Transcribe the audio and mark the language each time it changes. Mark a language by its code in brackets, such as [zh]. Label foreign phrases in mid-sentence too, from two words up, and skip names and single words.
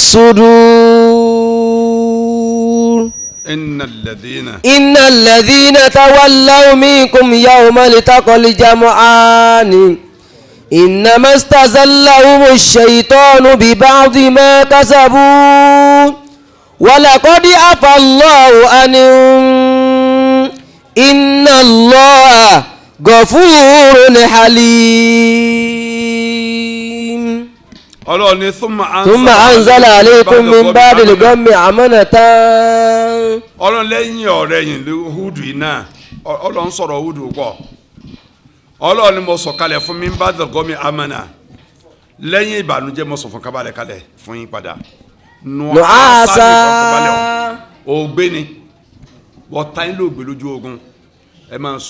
[ar] الصدور إن الذين تولوا منكم يوم التقى الجمعان إنما استزلهم الشيطان ببعض ما كسبوا ولقد عفا الله عنهم إن الله غفور حليم [yo] ọlọ́run ní [ar] ثم أنزل عليكم من بعد الغم أمنة. [yo] ọlọ́run lẹ́yìn ọ̀rẹ́ yìí ló Húdù yìí náà ọlọ́run sọ̀rọ̀ Húdù pọ̀ ọlọ́run ni mo sọ kalẹ̀ fún mi bá dọ̀gọ́mi amánà lẹ́yìn ìbànújẹ́ mo sọ fún kábàlẹ̀ kalẹ̀ fún yín padà nùhásá ògbé ni wọ́n ta yín lóògbé lójú ogun ẹ máa sùn.